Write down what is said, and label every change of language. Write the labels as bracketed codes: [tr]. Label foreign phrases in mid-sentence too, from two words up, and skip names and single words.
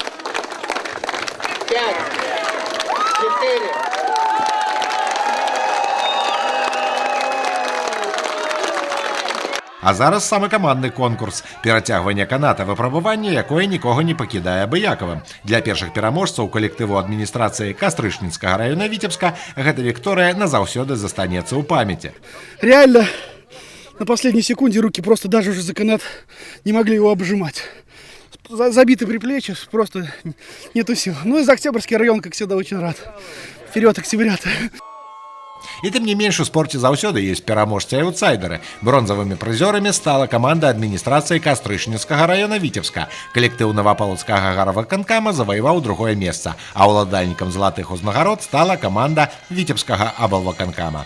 [be] А зараз самы камандны конкурс. Перацягванне каната, выпрабаванне, якое нікога не пакідае абыякавым. Для першых пераможцаў калектыву адміністрацыі Кастрычніцкага раёна Віцебска гэта Вікторыя назаўсёды застанецца ў памяці. [ru] Реально, на последней секунде руки просто даже уже за канат не могли его обжимать. Забиты предплечья, просто нету сил. За Октябрьский район, как всегда, очень рад. Вперед, октябрята! [be] І тым не менш у спорце заўсёды ёсць пераможцы і аўтсайдеры. Бронзавымі прызёрамі стала каманда адміністрацыі Кастрычніцкага раёна Віцебска. Калектыў Навапалоцкага гарвыканкама заваяваў другое месца, а ўладальнікам залатых узнагарод стала каманда Віцебскага аблвыканкама.